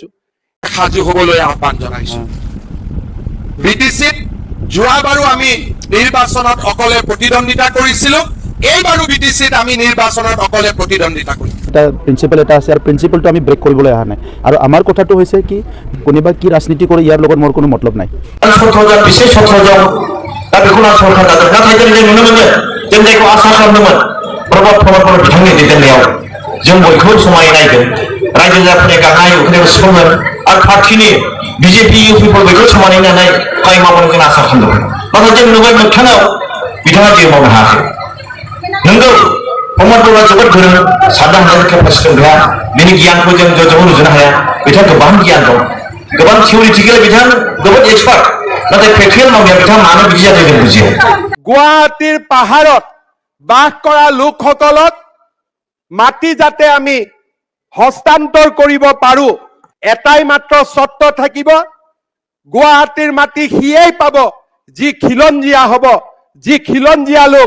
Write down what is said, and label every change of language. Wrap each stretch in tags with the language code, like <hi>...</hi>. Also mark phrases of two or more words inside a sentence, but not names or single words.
<as>সাজু হ'বলৈ আহ্বান জনাইছো বিটিসিত যোৱাবাৰো আমি নিৰ্বাচনত অকলে প্ৰতিদ্বন্দ্বিতা কৰিছিলো এইবাৰো বিটিসিত আমি নিৰ্বাচনত অকলে প্ৰতিদ্বন্দ্বিতা কৰিম এটা প্ৰিন্সিপাল এটা আছে আৰু প্ৰিন্সিপালটো আমি ব্ৰেক কৰিবলৈ অহা নাই আৰু আমাৰ কথাটো হৈছে কি কোনোবা কি ৰাজনীতি কৰে ইয়াৰ লগত মোৰ কোনো মতলব নাই বিশেষ সত্ৰজন</as> <brx>दा बेखौनो सरकार दादों नाथाय जों नुनो मोनो जों जायखौ आसा खालामदोंमोन प्रभात फलनफोर बिथांनि दैदेननायाव जों बयखौबो समाय नायगोन रायजो राजाफोरनि गाहाय उखैनायखौ सुफुंगोन आरो पार्टीनि बिजेपि इउपिफोर बयखौ समायनानै खामानि मावगोन जों आसा खालामदोंमोन नाथाय जों नुबाय मोगथाङाव बिथाङा जेबो मावनो हायाखै नंगौ प्रमद बर'आ जोबोद गोरों साननो हानाय केपासिटि गैया बिनि गियानखौ जों ज'जों रुजुनो हाया बिथाङा गोबां गियान दं गोबां थियरिटिकेल बिथां जोबोद एक्सपार्ट नाथाय प्रेक्टिकेल मावनाया बिथाङा मानो बिदि जादों जों बुजिया</brx> <as>গুৱাহাটীৰ পাহাৰত বাস কৰা লোকসকলক মাটি যাতে আমি হস্তান্তৰ কৰিব পাৰো এটাই মাত্ৰ চৰ্ত থাকিব গুৱাহাটীৰ মাটি সিয়েই পাব যি খিলঞ্জীয়া হ'ব যি খিলঞ্জীয়া লোক</as>